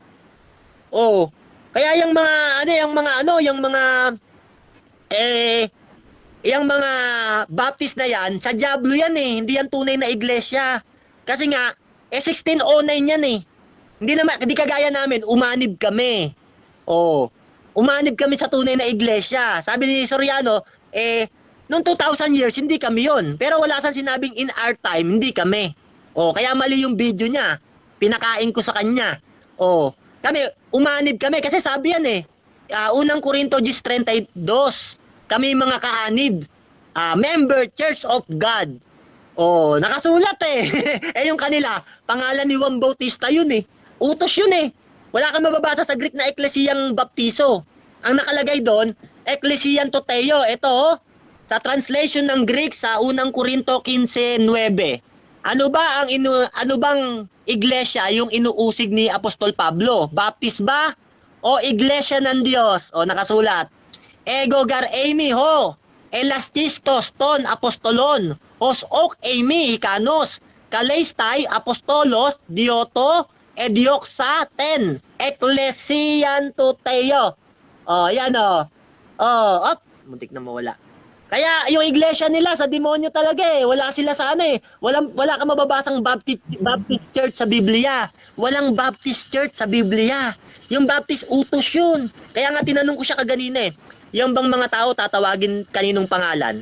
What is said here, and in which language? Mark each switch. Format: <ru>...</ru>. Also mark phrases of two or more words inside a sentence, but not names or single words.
<tl>O, kaya yung mga Baptist na yan, sa diablo yan eh, hindi yan tunay na iglesia. Kasi nga, 1609 yan eh. Hindi kagaya namin, umanib kami. Umanib kami sa tunay na iglesia. Sabi ni Soriano, noong 2,000 years, hindi kami yon. Pero wala siyang sinabing</tl> <en>in our time,</en> <tl>hindi kami. Kaya mali yung video niya. Pinakain ko sa kanya. Kami, umanib kami. Kasi sabi yan eh, unang Korinto 10:32, kami mga kaanib,</tl> <en>member Church of God.</en> <tl>Nakasulat eh. Yung kanila, pangalan ni Juan Bautista yun eh. Utos yun eh. Wala kang mababasa sa Greek na Eklesiyang Baptiso. Ang nakalagay doon,</tl> <el>ἐκκλησίαν τοῦ θεοῦ.</el> <tl>Ito, sa translation ng Greek sa unang Korinto 15:9. Ano bang iglesia yung inuusig ni Apostol Pablo? Baptist ba? O iglesia ng Diyos? Nakasulat.</tl> <el>Ἐγὼ γάρ εἰμι ὁ, ἐλάχιστος τῶν ἀποστόλων, ὃς οὐκ εἰμὶ ἱκανὸς, καλεῖσθαι ἀπόστολος, διότι, ἐδίωξα τὴν, ἐκκλησίαν τοῦ θεοῦ.</el> <tl>Yan muntik na mawala. Kaya yung iglesia nila sa demonyo talaga eh. Wala sila sa wala kang mababasang Baptist church sa Biblia. Walang Baptist church sa Biblia. Yung Baptist utos yun. Kaya nga tinanong ko siya kaganina eh. Yung bang mga tao tatawagin kaninong pangalan?</tl>